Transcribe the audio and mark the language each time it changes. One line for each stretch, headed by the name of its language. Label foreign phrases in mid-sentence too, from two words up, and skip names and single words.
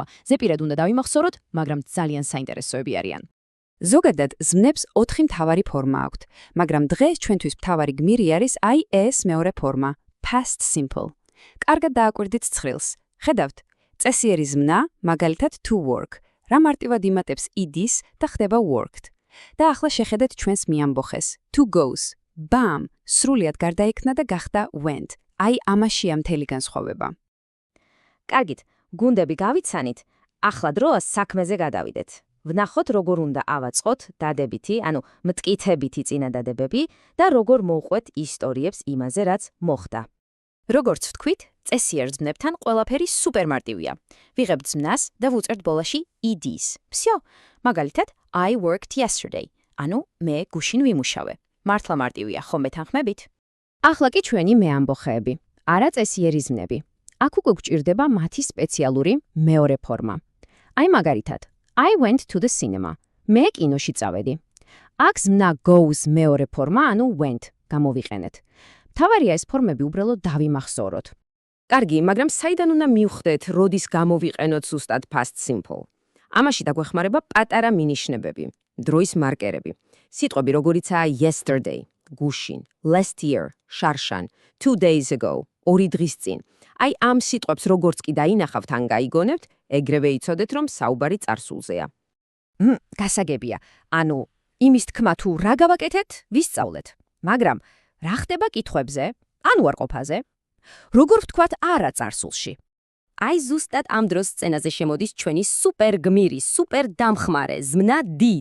Georgian: ზეპირად უნდა დავიმახსოვროთ, მაგრამ ძალიან საინტერესოები არიან. ზოგადად ზმნებს 4 მთავარი ფორმა აქვთ, მაგრამ დღეს ჩვენთვის მთავარი გმირი არის აი ეს მეორე ფორმა,
English: past simple.
Georgian: კარგად დააკვირდით ცხრილს. ხედავთ, წესიერი ზმნა, მაგალითად
English: to work,
Georgian: რა მარტივად იმატებს id-ს და ხდება worked. და ახლა შეხედეთ ჩვენს მეამბოხეს,
English: to goes, bam,
Georgian: სრულიად გარდაიქმნა და გახდა went. აი ამაშია მთელი განსხვავება. კარგით, გუნდები გავიცანით, ახლა დროა საქმეზე გადავიდეთ. ვნახოთ, როგორ უნდა ავაწყოთ დადებითი, ანუ მტკიცებითი წინადადებები და როგორ მოვყვეთ ისტორიებს იმაზე, რაც მოხდა. როგორც ვთქვით, წესიერ ზმნებთან ყველაფერი სუპერმარტივია. ვიღებთ ზმნას და ვუწერთ ბოლოში id-ს. Всё. მაგალითად,
English: I worked yesterday.
Georgian: ანუ მე გუშინ ვიმუშავე. მართლა მარტივია, ხომ მეთანხმებით? ახლა კი ჩვენი მეამბოხეები, არაწესიერი ზმნები. აქ უკვე გვჭირდება მათი სპეციალური მეორე ფორმა. აი მაგალითად,
English: I went to the cinema.
Georgian: მე კინოში წავედი. აქ ზმნა goes მეორე ფორმა, ანუ went, გამოვიყენეთ. მთავარია ეს ფორმები უბრალოდ დავიმახსოვროთ. კარგი, მაგრამ საიდან უნდა მივხვდეთ, როდის გამოვიყენოთ ზუსტად
English: past simple?
Georgian: ამაში დაგვეხმარება პატარა მინიშნებები, დროის მარკერები. სიტყვები როგორიცაა yesterday, გუშინ,
English: last year,
Georgian: შარშან,
English: 2 days ago,
Georgian: 2 დღის წინ. აი ამ სიტყვებს როგორც კი დაინახავთ ან გაიგონებთ, ეგრევე იცოდეთ, რომ საუბარი წარსულზეა. გასაგებია, ანუ იმის თქმა თუ რა გავაკეთეთ, ვისწავლეთ. მაგრამ რა ხდება კითხვებზე, ან უარყოფაზე? როგორ ვთქვათ არა წარსულში? აი ზუსტად ამ დროს სცენაზე შემოდის ჩვენი სუპერ გმირი, სუპერ დამხმარე, ზმნა did.